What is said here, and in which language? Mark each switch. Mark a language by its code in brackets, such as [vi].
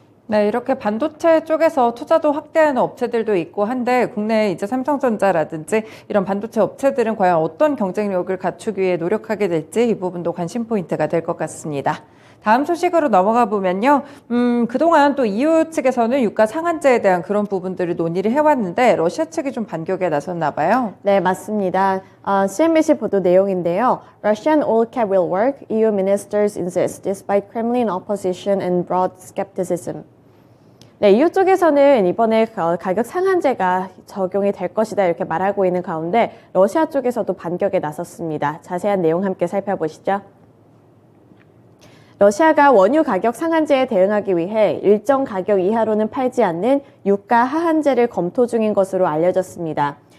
[ko] 네, 이렇게 반도체 쪽에서 투자도 확대하는 업체들도 있고 한데 국내에 이제 삼성전자라든지 이런 반도체 업체들은 과연 어떤 경쟁력을 갖추기 위해 노력하게 될지 이 부분도 관심 포인트가 될 것 같습니다. 다음 소식으로 넘어가 보면요. 그동안 또 EU 측에서는 유가 상한제에 대한 그런 부분들을 논의를 해왔는데 러시아 측이 좀 반격에 나섰나 봐요. 네, 맞습니다. CNBC 보도 내용인데요. [en] Russian oil cap will work, EU ministers insist, despite Kremlin opposition and broad skepticism. [ko] 네, EU 쪽에서는 이번에 가격 상한제가 적용이 될 것이다 이렇게 말하고 있는 가운데 러시아 쪽에서도 반격에 나섰습니다. 자세한 내용 함께 살펴보시죠. 러시아가 원유 가격 상한제에 대응하기 위해 일정 가격 이하로는 팔지 않는 유가 하한제를 검토 중인 것으로 알려졌습니다.